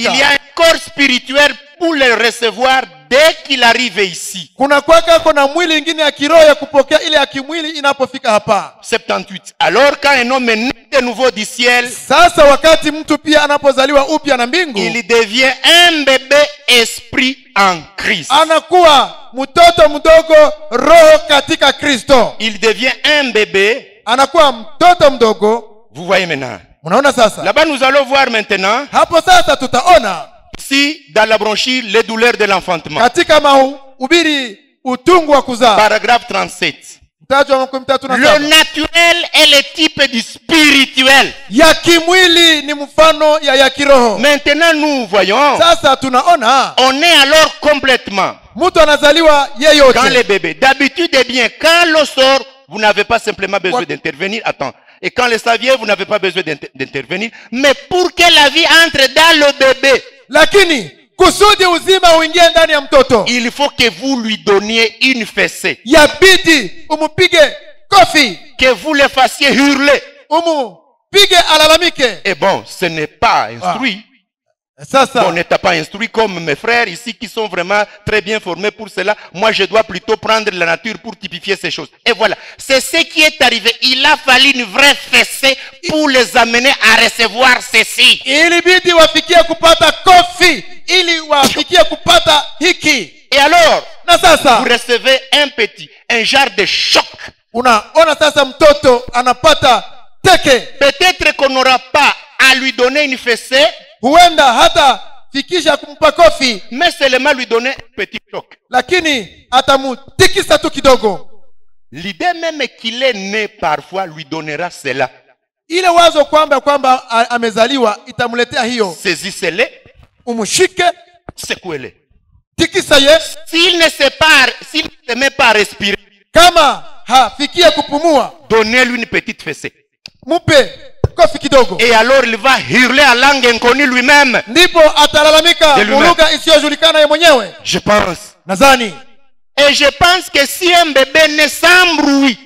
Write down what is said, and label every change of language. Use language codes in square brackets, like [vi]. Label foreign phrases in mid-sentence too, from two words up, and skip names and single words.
[fr] Il y a un corps spirituel pour le recevoir dès qu'il arrive ici. [sw] Kuna mwili mwingine ya kiroho ya kupokea ile ya kimwili inapofika hapa. [fr] 78. Alors quand un homme est né de nouveau du ciel, [sw] sasa wakati mtu pia anapozaliwa upya na mbingu, [fr] il devient un bébé esprit en Christ. [sw] Anakuwa mtoto mdogo roho katika Kristo. [fr] Il devient un bébé. [sw] Anakuwa mtoto mdogo. [fr] Vous voyez maintenant. [sw] Munaona sasa. [fr] Là-bas nous allons voir maintenant. [sw] Hapo sasa tutaona. [fr] Ici dans la brochure les douleurs de l'enfantement. [sw] Katika mahubiri utungu wa kuzaa. [fr] Paragraphe 37. Le naturel est le type du spirituel. [sw] Ya kimwili ni mfano ya kiroho. [fr] Maintenant nous voyons. [sw] Sasa tunaona. [fr] On est alors complètement. [sw] Mtu anazaliwa yeyote. [fr] Quand le bébé, d'habitude eh bien, quand l'eau sort, vous n'avez pas simplement besoin d'intervenir. Attends. Et quand le saviez, vous n'avez pas besoin d'intervenir. Mais pour que la vie entre dans le bébé, [sw] lakini kusudi uzima uingie ndani ya mtoto, [fr] il faut que vous lui donniez une fessée. [sw] Yabidi umupige kofi. [fr] Que vous le fassiez hurler. [sw] Umupige alalamike. [fr] Et bon, ce n'est pas instruit. [sw] Sasa. [fr] On n'est pas instruit comme mes frères ici qui sont vraiment très bien formés pour cela. Moi, je dois plutôt prendre la nature pour typifier ces choses. Et voilà, c'est ce qui est arrivé. Il a fallu une vraie fessée pour les amener à recevoir ceci. [sw] Ilibidi wafikie kupata kofi ili wafikie kupata hiki. [fr] Et alors, [sw] na sasa, [fr] vous recevez un genre de choc. [sw] Unaona sasa mtoto anapata teke. [fr] Peut-être qu'on n'aura pas à lui donner une fessée, [sw] huenda hata fikisha kumpa kofi, [fr] mais seulement lui donner un petit choc. [sw] lakini atamutikisa tu kidogo. [fr] L'idée même qu'il est né parfois lui donnera cela. [sw] Ile wazo kwamba amezaliwa itamletea hiyo. [fr] Saisissez-les, [sw] Umushike, [fr] secouez-les. [sw] tikisa ye. [fr] S'il ne se met pas à respirer, [sw] Kama hafikie kupumua, [fr] donnez-lui une petite fessée. [sw] mupe kofi kidogo. [fr] Et alors il va hurler à langue inconnue lui-même. [sw] Ndipo atalalamika lugha isiyojulikana yeye mwenyewe. [fr] Je pense. [sw] Nadhani. [fr] Et je pense que si un bébé naît sans bruit,